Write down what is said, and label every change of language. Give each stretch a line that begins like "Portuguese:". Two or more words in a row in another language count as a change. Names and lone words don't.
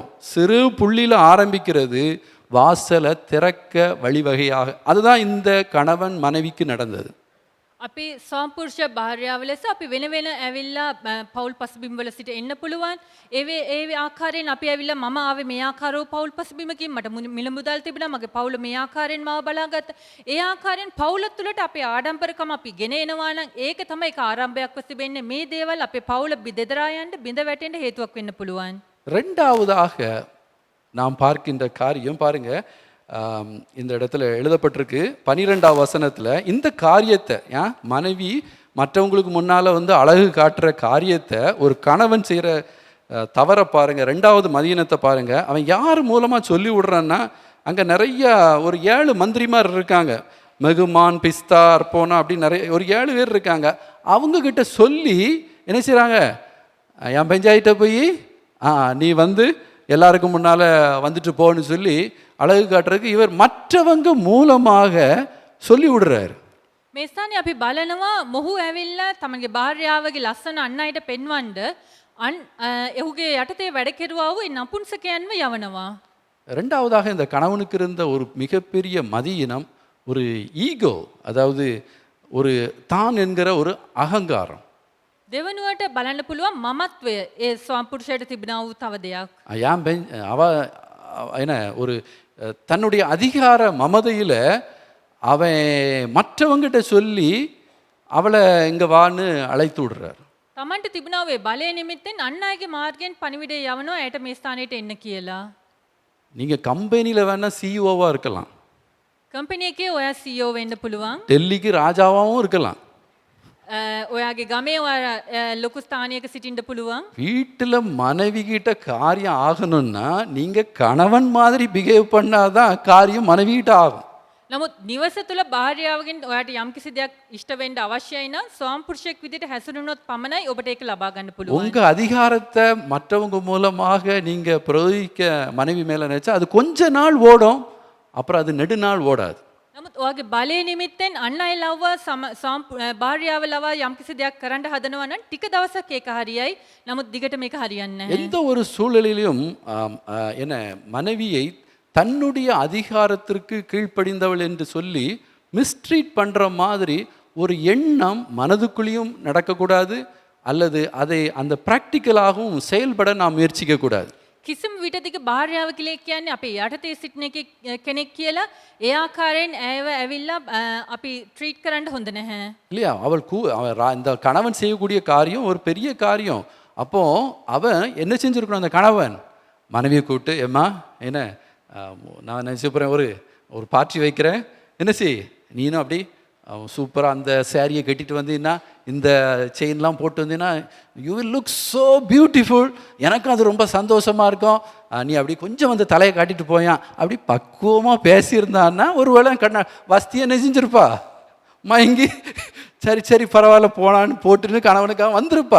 Tamil: சிறு புள்ளியில் ஆரம்பிக்கிறது வாசலை திறக்க வழிவகையாக. அதுதான் இந்த கணவன் மனைவிக்கு நடந்தது.
Sinhala: අපි සම්පූර්ෂ භාර්යාව ලෙස අපි වෙන වෙන ඇවිල්ලා පවුල් පසුබිම් වල සිට එන්න පුළුවන්. ඒ ආකාරයෙන් අපි ඇවිල්ලා මම ආවේ මේ ආකාරව පවුල් පසුබිමකින්, මට මිල මුදල් තිබුණා, මගේ පවුල මේ ආකාරයෙන් මාව බලාගත්තා. ඒ ආකාරයෙන් පවුල තුළට අපේ ආඩම්බරකම අපි ගෙන එනවා නම් ඒක තමයි ඒක ආරම්භයක්ව තිබෙන්නේ. මේ දේවල් අපේ පවුල දෙදරා යන්න බිඳ වැටෙන්න හේතුවක් වෙන්න පුළුවන්.
Tamil: ரெண்டாவதாக நாம் பார்க்கின்ற காரியம் பாருங்க, இந்த இடத்துல எழுதப்பட்டிருக்கு 12ஆம் வசனத்தில் இந்த காரியத்தை மனைவி மற்றவங்களுக்கு முன்னால் வந்து அழகு காட்டுற காரியத்தை ஒரு கணவன் செய்கிற தவற பாருங்க. 2வது மதியினத்தை பாருங்க, அவன் யார் மூலமாக சொல்லி விடுறான்னா, அங்கே நிறைய ஒரு 7 மந்திரிமார் இருக்காங்க, மெகுமான், பிஸ்தா, அர்போனா அப்படி நிறைய ஒரு 7 பேர் இருக்காங்க. அவங்கக்கிட்ட சொல்லி என்ன செய்கிறாங்க, என் பெஞ்சாயிட்ட போய் நீ வந்து எல்லாருக்கும் முன்னால் வந்துட்டு போன்னு சொல்லி அழகு காட்டுறதுக்கு இவர் மற்றவங்க மூலமாக சொல்லி விடுறாரு.
Sinhala: මේ ස්ථානයේ අපි බලනවා මොහු ඇවිල්ලා තමන්ගේ භාර්යාවගේ ලස්සන අන් අයට පෙන්වන්න එහුගේ යටතේ වැඩ කෙරුවා වූ නපුංසකයන්ව යවනවා.
Tamil: 2வதாக இந்த கணவனுக்கு இருந்த ஒரு மிகப்பெரிய மதியினம் ஒரு ஈகோ, அதாவது ஒரு தான் என்கிற ஒரு அகங்காரம்.
Sinhala: දෙවනුවට බලන්න පුළුවන් මමත්වය ඒ ස්වාමිපුරුෂයාට තිබෙනා වූ තව දෙයක්.
Tamil: அவ என்ன ஒரு தன்னுடைய அதிகார மமதையில் அவன் மற்றவங்கிட்ட சொல்லி அவளை இங்கே வான்னு அழைத்து விடுறார்.
Sinhala: තමන්ට තිබුණා වේ බලය නිමිත්තෙන් අන් අයගේ මාර්ගයෙන් පණිවිඩය යවනවා ඇයට මේ ස්ථානයට එන්න කියලා.
Tamil: நீங்கள் கம்பெனியில் வேணால் சிஇஓவாக இருக்கலாம்,
Sinhala: කම්පැනි එකේ ඔයා CEO වෙන්න පුළුවන්,
Tamil: டெல்லிக்கு ராஜாவாகவும் இருக்கலாம்,
Sinhala: ඔයාගේ ගමේ ඔයා ලොකු ස්ථානයක සිටින්න පුළුවන්.
Tamil: வீட்டில் மனைவி கிட்ட காரியம் ஆகணும்னா நீங்கள் கணவன் மாதிரி பிஹேவ் பண்ணாதான் காரியம் மனைவி கிட்ட ஆகும்.
Sinhala: නමුත් නිවස තුළ භාර්යාවගෙන් ඔයාට යම්කිසි දෙයක් ඉෂ්ට වෙන්න අවශ්‍යයි නම් ස්වාමිපුරුෂයෙක් විදිහට හැසිරුණොත් පමණයි ඔබට ඒක ලබා ගන්න පුළුවන්.
Tamil: உங்க அதிகாரத்தை மற்றவங்க மூலமாக நீங்க பிரயோகிக்க மனைவி மேல நினைச்சா அது கொஞ்ச நாள் ஓடும், அப்புறம் அது நெடுநாள் ஓடாது.
Sinhala: නමුත් ඔයාගේ බලය නිමිත්තෙන් අන් අය ලව්වා භාර්යාව ලවා යම්කිසි දෙයක් කරන්න හදනවා නම් ටික දවසක් ඒක හරියයි. නමුත් දිගට මේක හරියන්නේ නැහැ.
Tamil: எந்த ஒரு சூழலிலும் என்ன மனைவியை தன்னுடைய அதிகாரத்திற்கு கீழ்ப்படிந்தவள் என்று சொல்லி மிஸ்ட்ரீட் பண்ணுற மாதிரி ஒரு எண்ணம் மனதுக்குள்ளேயும் நடக்கக்கூடாது, அல்லது அதை அந்த ப்ராக்டிக்கலாகவும் செயல்பட நாம் முயற்சிக்கக்கூடாது.
Sinhala: කිසිම විටදික භාර්යාව කියලා කියන්නේ අපේ යටතේ සිටින කෙනෙක් කියලා ඒ ආකාරයෙන් ඇයව ඇවිල්ලා අපි ட்ரீட் කරන්න හොඳ නැහැ.
Tamil: இல்லையா, இந்த கணவன் செய்யக்கூடிய காரியம் ஒரு பெரிய காரியம். அப்போ அவன் என்ன செஞ்சிருக்கணும், அந்த கணவன் மனைவியை கூப்பிட்டு, ஏம்மா என்ன நான் நினச்சி போகிறேன், ஒரு பார்ட்டி வைக்கிறேன், என்ன செய் நீனும் அப்படி சூப்பராக அந்த சேரீயை கட்டிட்டு வந்தீங்கன்னா, இந்த செயின்லாம் போட்டு வந்தீங்கன்னா,
English: you will look so beautiful,
Tamil: எனக்கும் அது ரொம்ப சந்தோஷமாக இருக்கும், நீ அப்படி கொஞ்சம் வந்து தலையை காட்டிட்டு போயான் அப்படி பக்குவமாக பேசியிருந்தான்னா ஒரு வேளை வசதியை நெஞ்சிருப்பா, மயங்கி சரி சரி பரவாயில்ல போனான்னு போட்டுன்னு கணவனுக்காக வந்திருப்பா.